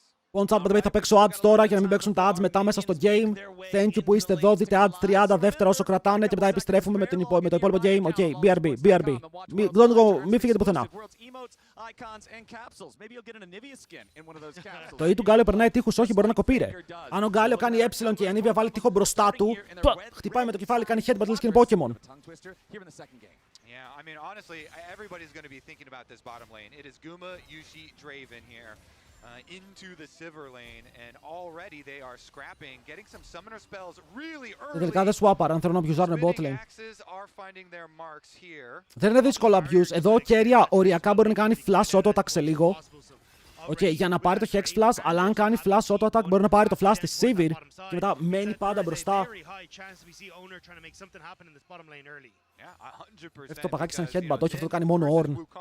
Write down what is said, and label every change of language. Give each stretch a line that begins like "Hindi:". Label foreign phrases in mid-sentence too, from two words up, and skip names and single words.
Greek: Λοιπόν,
English: chat, by the way,
Greek: θα παίξω ads τώρα για να μην παίξουν τα ads μετά μέσα στο game.
English: Thank you
Greek: που είστε εδώ. Δείτε ads 30 δεύτερα όσο κρατάνε και μετά επιστρέφουμε με το υπόλοιπο game.
English: OK, BRB.
Greek: Μην φύγετε πουθενά. Το E του Γκάλιο περνάει τείχους, όχι, μπορεί να κοπεί, ρε. Αν ο Γκάλιο κάνει ε και η Ανίβια βάλει τείχο μπροστά του, χτυπάει με το κεφάλι, κάνει headbutt, λες και είναι Pokemon.
English: Yeah, I mean, honestly, everybody's going to be thinking about this bottom lane. It is Guma, Yushi, Draven here into the Sivir lane, and already they are scrapping, getting some summoner spells really early.
Greek: Τελικά δεν swapper, αν θέλουν να abusarουν
English: bot lane. Are finding their marks here.
Greek: Δεν είναι δύσκολο abuse. Εδώ ο Keria οριακά μπορεί να κάνει
English: flash auto attack
Greek: σε λίγο. Okay, για να πάρει το
English: Hex Flash,
Greek: αλλά αν κάνει
English: flash auto attack
Greek: μπορεί να πάρει το flash της Sivir και μετά μένει πάντα μπροστά. Αυτό το παγάκι σαν headbutt, όχι, αυτό το κάνει μόνο Ornn.